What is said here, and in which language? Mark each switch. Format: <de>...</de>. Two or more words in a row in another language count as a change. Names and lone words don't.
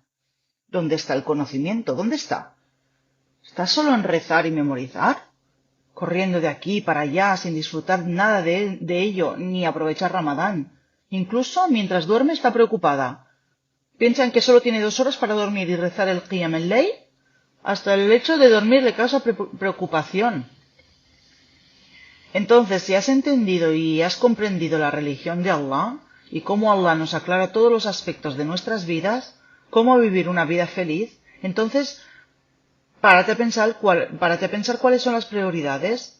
<es>¿Dónde está el conocimiento? ¿Dónde está? ¿Está solo en rezar y memorizar? Corriendo de aquí para allá sin disfrutar nada de ello ni aprovechar Ramadán. Incluso mientras duerme está preocupada. Piensa en que solo tiene 2 horas para dormir y rezar el</es> <ar>قيام الليل.</ar> <es>Hasta el hecho de dormir le causa preocupación. Entonces, si has entendido y has comprendido la religión de Allah y cómo Allah nos aclara todos los aspectos de nuestras vidas, cómo vivir una vida feliz, entonces párate a pensar cuáles son las prioridades.</es>